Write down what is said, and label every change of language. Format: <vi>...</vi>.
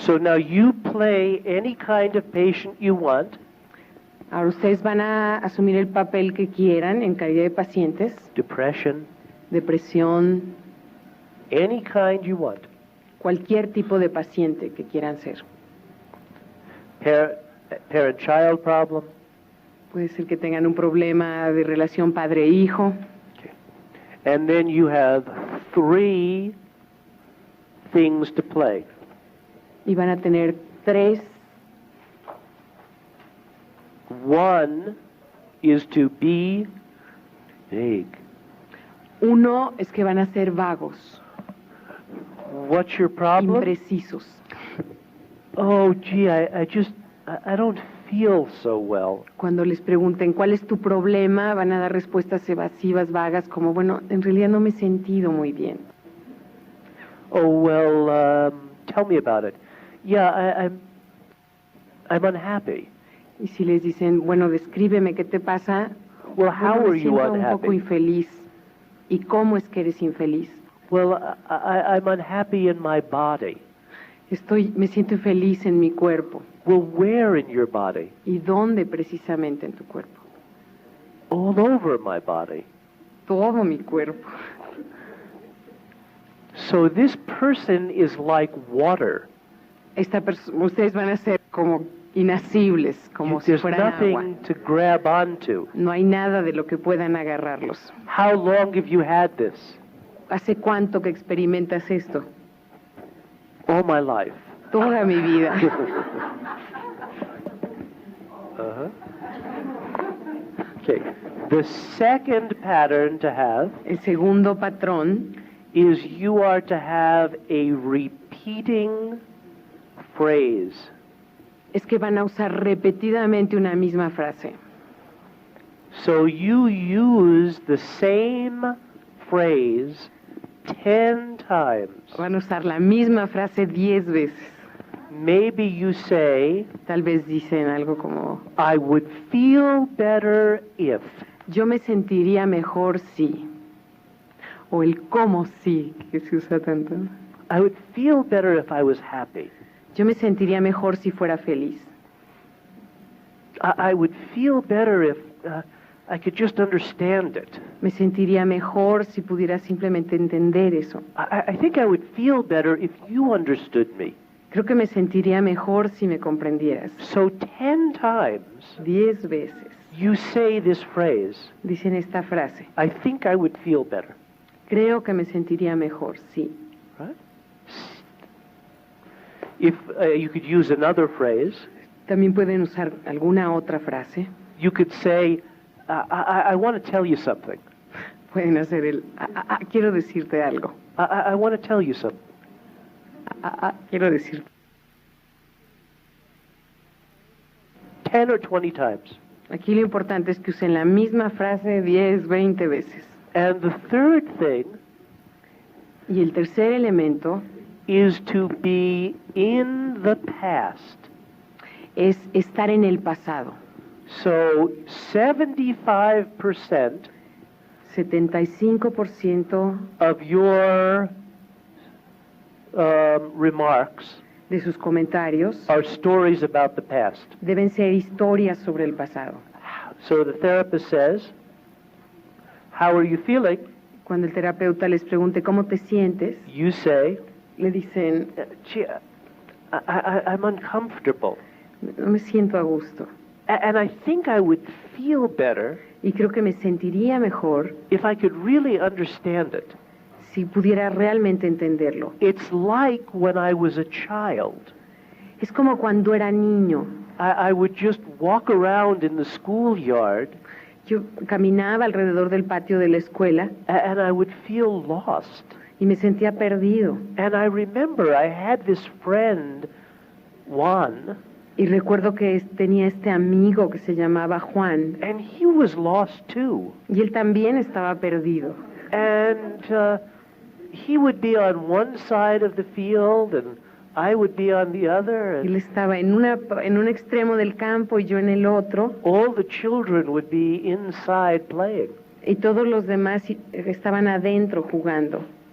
<en>So now you play any kind of patient you want.</en> <es>Ahora ustedes van a asumir el papel que quieran en calidad de pacientes,</es> <en>Depression,</en> <es>depresión,</es> <en>any kind you want.</en> <es>cualquier tipo de paciente que quieran ser.</es> <en>Parent-child problem.</en> <es>Puede ser que tengan un problema de relación padre-hijo.</es> <en>Okay. And then you have 3 things to play.</en> <es>Y van a tener 3.</es> <en>One is to be vague.</en> <es>Uno es que van a ser vagos,</es> <en>What's your problem?</en> <es>imprecisos.</es> <en>Oh, gee, I don't feel so well.</en> <es>Cuando les pregunten cuál es tu problema, van a dar respuestas evasivas, vagas, como, bueno, en realidad no me he sentido muy bien.</es> <en>Oh, well, tell me about it. Yeah, I'm unhappy.</en> <es>Y si les dicen, bueno, descríbeme qué te pasa,</es> <en>Well, how</en> <es>bueno,</es> <en>are</en> <es>me</es> <en>you</en> <es>siento un poco</es> <en>unhappy?</en> <es>infeliz. ¿Y cómo es que eres infeliz?</es> <en>Well, I'm unhappy in my body.</en> <es>Me siento infeliz en mi cuerpo.</es> <en>Well, where in your body?</en> <es>¿Y dónde precisamente en tu cuerpo?</es> <en>All over my body.</en> <es>Todo mi cuerpo.</es> <en>So this person is like water.</en> <es>Ustedes van a ser como inasibles, como si</es> <en>There's</en> <es>fueran agua.</es> <en>nothing to grab onto.</en> <es>No hay nada de lo que puedan agarrarlos.</es> <en>How long have you had this?</en> <es>¿Hace cuánto que experimentas esto?</es> <en>All my life.</en> <es>Toda mi vida.</es> <en>Uh-huh. Okay. The second pattern to have</en> <es>El segundo patrón</es> <en>is you are to have a repeating phrase.</en> <es>es que van a usar repetidamente una misma frase.</es> <en>So you use the same phrase 10 times.</en> <es>Van a usar la misma frase 10 veces.</es> <en>Maybe you say,</en> <es>Tal vez dicen algo como,</es> <en>I would feel better if.</en> <es>yo me sentiría mejor si. O el cómo sí, que se usa tanto.</es> <en>I would feel better if I was happy.</en> <es>Yo me sentiría mejor si fuera feliz.</es> <en>I would feel better if I could just understand it.</en> <es>Me sentiría mejor si pudiera simplemente entender eso.</es> <en>I think I would feel better if you understood me.</en> <es>Creo que me sentiría mejor si me comprendieras.</es> <en>So 10 times</en> <es>10 veces</es> <en>you say this phrase,</en> <es>dicen esta frase.</es> <en>I think I would feel better.</en> <es>Creo que me sentiría mejor, sí.</es> <en>Right? If you could use another phrase,</en> <es>También pueden usar alguna otra frase.</es> <en>you could say, I want to tell you something.</en> <es>Pueden hacer quiero decirte algo.</es> <en>I want to tell you something.</en> <es>Quiero decirte.</es> <en>10 or 20 times.</en> <es>Aquí lo importante es que usen la misma frase 10, 20 veces.</es> <en>And the third thing</en> <es>Y el tercer elemento</es> <en>is to be in the past.</en> <es>es estar en el pasado.</es> <en>So 75%</en> <es>75%</es> <en>of your remarks</en> <es>de sus comentarios</es> <en>are stories about the past.</en> <es>deben ser historias sobre el pasado.</es> <en>So the therapist says, how are you feeling?</en> <es>Cuando el terapeuta les pregunte cómo te sientes,</es> <en>You say,</en> <es>le dicen,</es> <en>gee, I'm uncomfortable.</en> <es>No me siento a gusto.</es> <en>And I think I would feel better</en> <es>Y creo que me sentiría mejor</es> <en>if I could really understand it.</en> <es>si pudiera realmente entenderlo.</es> <en>It's like when I was a child.</en> <es>Es como cuando era niño.</es> <en>I would just walk around in the schoolyard.</en> <es>Yo caminaba alrededor del patio de la escuela</es> <en>And I would feel lost.</en> <es>y me sentía perdido.</es> <en>And I remember I had this friend, Juan,</en> <es>Y recuerdo que tenía este amigo que se llamaba Juan,</es> <en>and he was lost too.</en> <es>y él también estaba perdido.</es> <en>And he would be on one side of the field, and I would be on the other.</en> <es>Él</es> <en>And</en> <es>estaba en un extremo del campo y yo en el otro,</es> <en>all the children would be inside playing.</en> <es>y todos los demás estaban adentro jugando.</es>